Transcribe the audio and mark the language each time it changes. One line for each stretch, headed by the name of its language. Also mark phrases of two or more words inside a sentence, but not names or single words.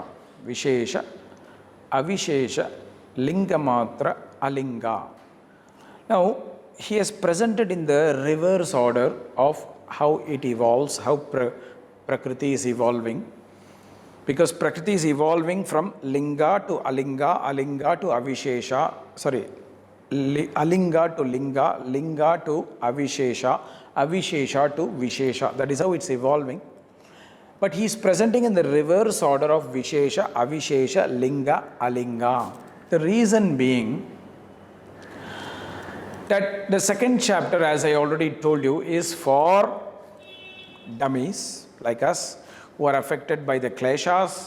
English: Vishesha, Avishesha, Lingamatra, Alinga. Now, he has presented in the reverse order of how it evolves, how Prakriti is evolving. Because Prakriti is evolving from Linga to Alinga, Alinga to Avishesha, Alinga to Linga, Linga to Avishesha, Avishesha to Vishesha. That is how it's evolving. But he is presenting in the reverse order of Vishesha, Avishesha, Linga, Alinga. The reason being that the second chapter, as I already told you, is for dummies like us who are affected by the kleshas.